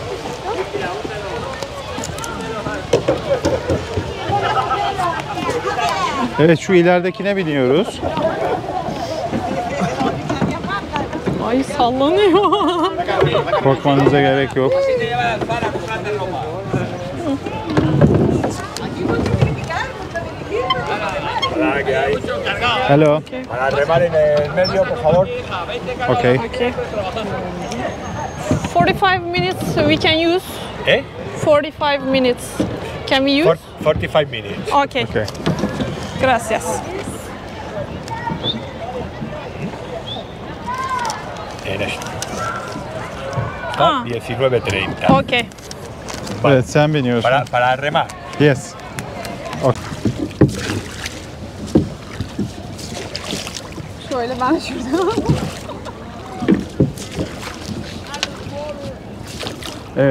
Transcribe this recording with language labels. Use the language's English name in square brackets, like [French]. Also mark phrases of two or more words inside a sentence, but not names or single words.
[Turkish] Evet, şu ileridekine biniyoruz. Ay sallanıyor. Korkmanıza gerek yok. Hello. [Spanish] Para remar en el medio, por favor. [English] Okay. Okay. 45 minutes we can use. 45 minutes. Can we use? 45 minutes. Okay. Okay. [Spanish] Gracias. En esto. Ah. [English] 19.30. Okay. [Turkish] Evet, sen biniyorsun. [Spanish] Para remar. [English] Yes. Okay. [Turkish] Şöyle ben şurada. Evet.